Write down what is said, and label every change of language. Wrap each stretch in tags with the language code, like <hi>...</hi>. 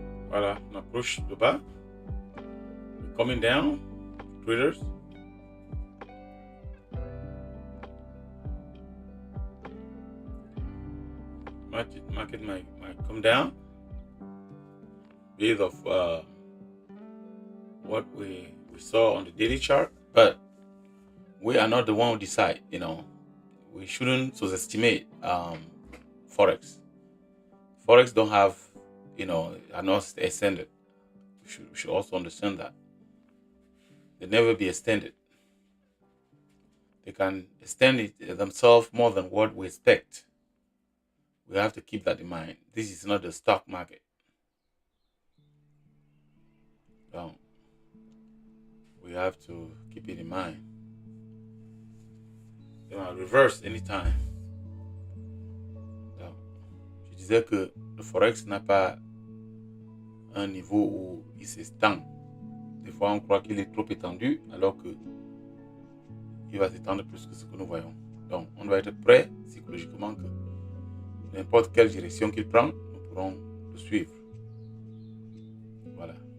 <fr>Voilà, on approche le bas.</fr> <en>We're coming down, traders. Market might come down based of what we saw on the daily chart, but we are not the one who decide. We shouldn't subestimate Forex. Forex don't have, are not extended. We should also understand that they never be extended. They can extend it themselves more than what we expect. We have to keep that in mind. This is not the stock market. So we have to keep it in mind. They might reverse anytime.</en> <fr>Donc, je disais que le Forex n'a pas un niveau où il s'étend. Des fois, on croit qu'il est trop étendu, alors que il va s'étendre plus que ce que nous voyons. Donc, on doit être prêt psychologiquement que n'importe quelle direction qu'il prend, nous pourrons le suivre. Voilà.</fr>